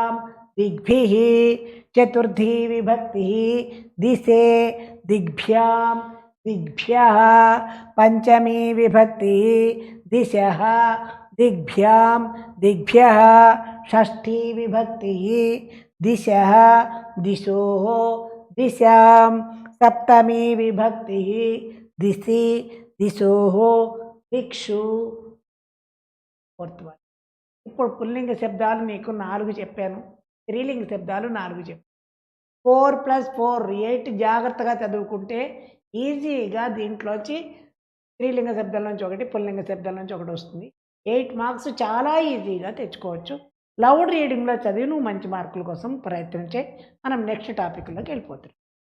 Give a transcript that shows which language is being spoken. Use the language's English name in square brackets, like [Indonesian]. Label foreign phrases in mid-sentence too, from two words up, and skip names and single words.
[Sanskrit] दिग्भिः चतुर्थी विभक्ति दिशे दिग्भ्यां दिग्भ्यः पंचमी विभक्ति दिशः दिग्भ्यां दिग्भ्यः षष्ठी विभक्ति दिशः दिशोः दिशां सप्तमी विभक्ति दिशि दिशोः दिक्षु [Telugu] ఇప్పుడు పుల్లింగ శబ్దాలు మీకు 4 చెప్పాను స్త్రీలింగ శబ్దాలు 4 చెప్పాను 4 + 4 8 జాగ్రత్తగా చదువుకుంటే ఈజీగా దీంట్లోంచి స్త్రీలింగ శబ్దాల నుంచి ఒకటి పుల్లింగ శబ్దాల నుంచి ఒకటి వస్తుంది 8 మార్క్స్ చాలా ఈజీగా తెచ్చుకోవచ్చు [English] loud readingలో [Telugu] చదివి నువ్వు మంచి మార్కుల కోసం ప్రయత్నించే మనం [English] next topicలోకి [Telugu] వెళ్ళిపోతున్నాం